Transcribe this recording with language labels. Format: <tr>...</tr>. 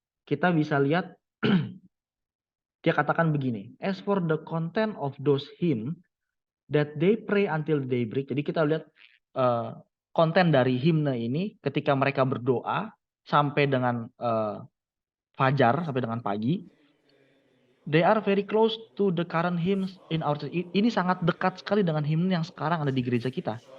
<id>Kita bisa lihat dia katakan begini,</id> <en>as for the content of those hymns that they pray until daybreak.</en> <id>Jadi kita lihat konten dari himne ini ketika mereka berdoa sampai dengan fajar, sampai dengan pagi.</id> <en>They are very close to the current hymns in our church.</en> <id>Ini sangat dekat sekali dengan himne yang sekarang ada di gereja kita.</id>